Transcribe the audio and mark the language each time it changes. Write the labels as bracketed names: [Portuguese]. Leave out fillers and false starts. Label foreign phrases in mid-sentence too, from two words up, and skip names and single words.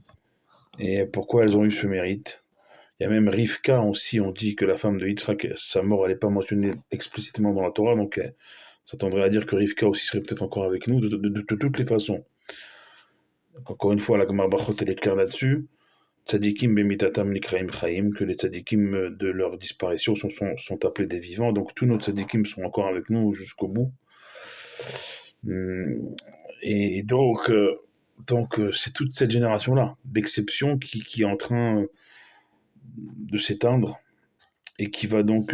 [French] Et pourquoi elles ont eu ce mérite? Il y a même Rivka aussi, on dit que la femme de Yitzhak, sa mort, elle n'est pas mentionnée explicitement dans la Torah, donc ça tendrait à dire que Rivka aussi serait peut-être encore avec nous, de toutes les façons. Donc, encore une fois, la Gemara Brachot, elle est claire là-dessus. [Hebrew] צדיקים במיתתם נקראים חיים, [French] que les tzadikim de leur disparition sont appelés des vivants, donc tous nos tzadikim sont encore avec nous jusqu'au bout. Et donc c'est toute cette génération-là d'exception qui est en train de s'éteindre, et qui va donc...